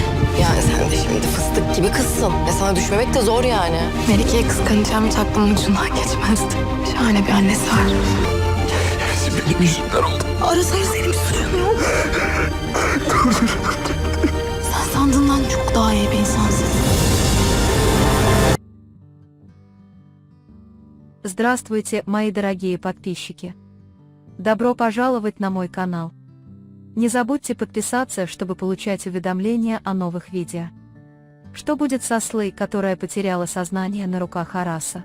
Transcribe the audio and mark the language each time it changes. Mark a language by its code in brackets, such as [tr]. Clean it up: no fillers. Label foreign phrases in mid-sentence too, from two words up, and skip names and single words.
[tr] Yani sen de şimdi fıstık gibi kızsın. Ya sana düşmemek de zor yani. Melike'ye kıskanacağım hiç aklımın ucundan geçmezdi. Şahane bir annesi var. Hepsi benim yüzümden oldu. Aras hayır senin bir suçun yok. Sen sandığından çok daha iyi bir insansın. [ru] Здравствуйте, мои дорогие подписчики! Добро пожаловать на мой канал. Не забудьте подписаться, чтобы получать уведомления о новых видео. Что будет с Аслой, которая потеряла сознание на руках Араса?